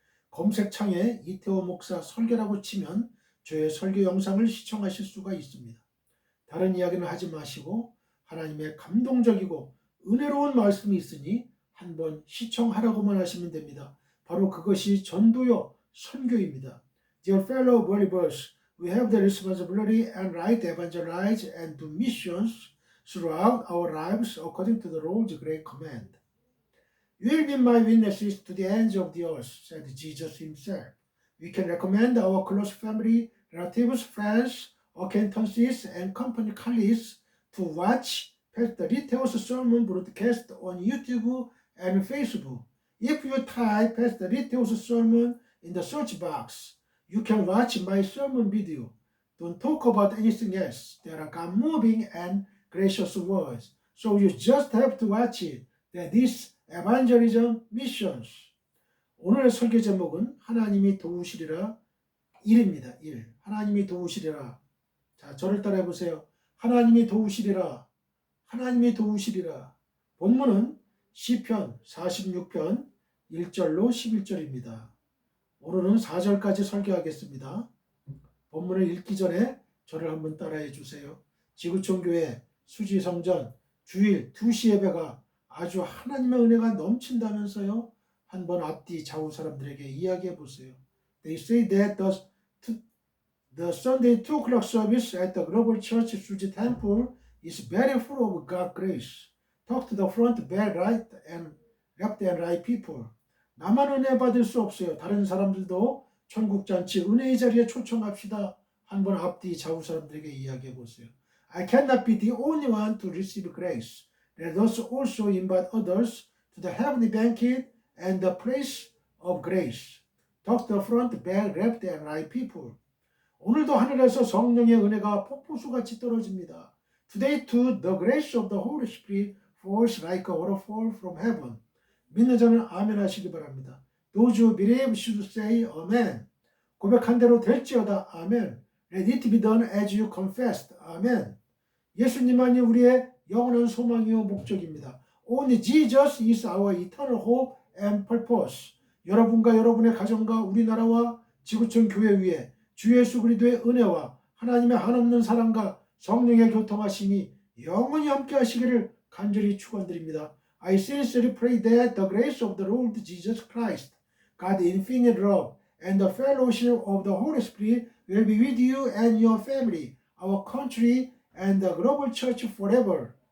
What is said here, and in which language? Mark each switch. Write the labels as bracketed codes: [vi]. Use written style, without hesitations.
[ko] 검색창에 이태호 목사 설교라고 치면 저의 설교 영상을 시청하실 수가 있습니다. 다른 이야기는 하지 마시고 하나님의 감동적이고 은혜로운 말씀이 있으니 한번 시청하라고만 하시면 됩니다. 바로 그것이 전도요 선교입니다. [en] Dear fellow believers, we have the responsibility and right to evangelize and do missions throughout our lives according to the Lord's great command. You will be my witnesses to the ends of the earth, said Jesus himself. We can recommend our close family, relatives, friends, acquaintances, and company colleagues to watch Pastor Riteo's sermon broadcast on YouTube and Facebook. If you type Pastor Riteo's sermon in the search box, you can watch my sermon video. Don't talk about anything else. There are God-moving and gracious words. So you just have to watch it. That is evangelism missions. [ko] 오늘의 설교 제목은 하나님이 도우시리라 1입니다. 1. 하나님이 도우시리라. 자, 저를 따라해 보세요. 하나님이 도우시리라. 하나님이 도우시리라. 본문은 시편 46편 1절로 11절입니다. 오늘은 4절까지 설교하겠습니다. 본문을 읽기 전에 저를 한번 따라해 주세요. 지구촌교회 수지성전 주일 2시 예배가 아주 하나님의 은혜가 넘친다면서요. 한번 앞뒤 좌우 사람들에게 이야기해 보세요. [en] They say that the Sunday 2 o'clock service at the Global Church Suji Temple is very full of God's grace. Talk to the front, back, right, and left and right people. [ko] 나만 은혜 받을 수 없어요. 다른 사람들도 천국잔치 은혜의 자리에 초청합시다. 한번 앞뒤 좌우 사람들에게 이야기해 보세요. [en] I cannot be the only one to receive grace. Let us also invite others to the heavenly banquet and the place of grace. Talk to the front, back, left, and right people. [ko] 오늘도 하늘에서 성령의 은혜가 폭포수같이 떨어집니다. [en] Today too, the grace of the Holy Spirit falls like a waterfall from heaven. [ko] 믿는 자는 아멘 하시기 바랍니다. [en] Those who believe should say amen. [ko] 고백한 대로 될지어다. 아멘. [en] Let it be done as you confessed. [ko] 아멘. 예수님만이 우리의 영원한 소망이요 목적입니다. [en] Only Jesus is our eternal hope and purpose. [ko] 여러분과 여러분의 가정과 우리나라와 지구촌 교회 위에 주 예수 그리스도의 은혜와 하나님의 한없는 사랑과 성령의 교통하심이 영원히 함께 하시기를 간절히 축원드립니다. [en] I sincerely pray that the grace of the Lord Jesus Christ, God's infinite love, and the fellowship of the Holy Spirit will be with you and your family, our country, and the global church forever.